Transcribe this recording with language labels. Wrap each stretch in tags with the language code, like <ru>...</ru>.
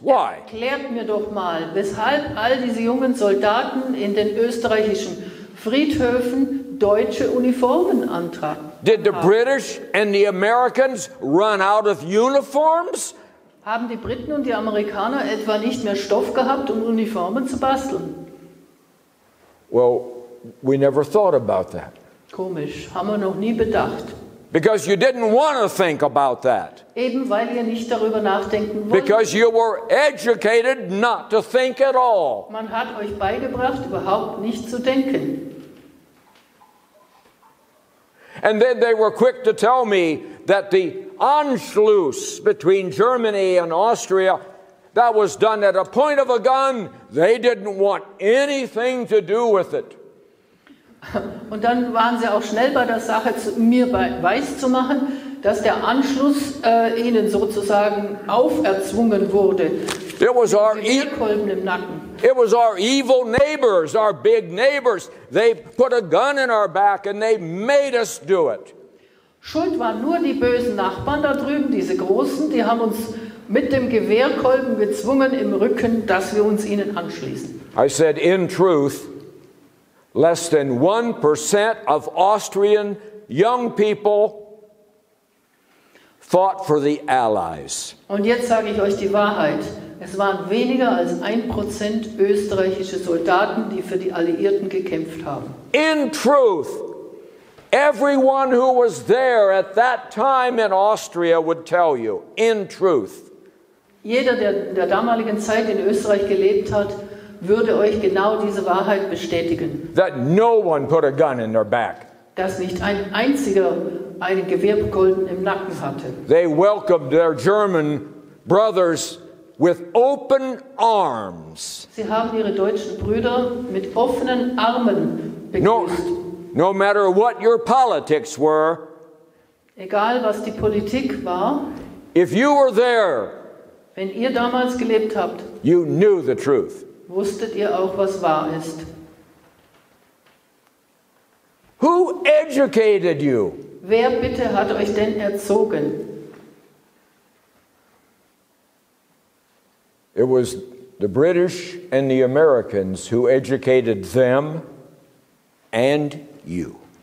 <en>Why?</en> <de>Erklärt mir doch mal, weshalb all diese jungen Soldaten in den österreichischen Friedhöfen deutsche Uniformen antragen.</de> <en>Did the British and the Americans run out of uniforms?</en> <de>Haben die Briten und die Amerikaner etwa nicht mehr Stoff gehabt, um Uniformen zu basteln?</de> <en>Well, we never thought about that.</en> <de>Komisch, haben wir noch nie bedacht.</de> <en>Because you didn't want to think about that.</en> <de>Eben weil ihr nicht darüber nachdenken wollt.</de> <en>Because you were educated not to think at all.</en> <de>Man hat euch beigebracht, überhaupt nicht zu denken.</de> <en>And then they were quick to tell me that the Anschluss between Germany and Austria, that was done at a point of a gun. They didn't want anything to do with it.</en> <de>Und dann waren sie auch schnell bei der Sache, mir weiß zu machen, dass der Anschluss ihnen sozusagen auferzwungen wurde.</de> <en>It was our</en> <de>Kolben im Nacken.</de> <en>It was our evil neighbors, our big neighbors. They put a gun in our back and they made us do it.</en> <de>Schuld waren nur die bösen Nachbarn da drüben, diese Großen, die haben uns mit dem Gewehrkolben gezwungen im Rücken, dass wir uns ihnen anschließen.</de> <en>I said, in truth, less than 1% of Austrian young people fought for the Allies.</en> <de>Und jetzt sage ich euch die Wahrheit. Es waren weniger als 1% österreichische Soldaten, die für die Alliierten gekämpft haben.</de> <en>In truth, everyone who was there at that time in Austria would tell you, in truth.</en> <de>Jeder, der in der damaligen Zeit in Österreich gelebt hat, würde euch genau diese Wahrheit bestätigen.</de> <en>That no one put a gun in their back.</en> <de>Dass nicht ein einziger einen Gewehrkolben im Nacken hatte.</de> <en>They welcomed their German brothers with open arms.</en> <de>Sie haben ihre deutschen Brüder mit offenen Armen begrüßt.</de> <en>No matter what your politics were,</en> <de>egal was die Politik war,</de> <en>if you were there,</en> <de>wenn ihr damals gelebt habt,</de> <en>you knew the truth.</en> <de>Wusstet ihr auch, was wahr ist.</de> <en>Who educated you?</en> <de>Wer bitte hat euch denn erzogen?</de> <en>It was the British and the Americans who educated them and you.</en>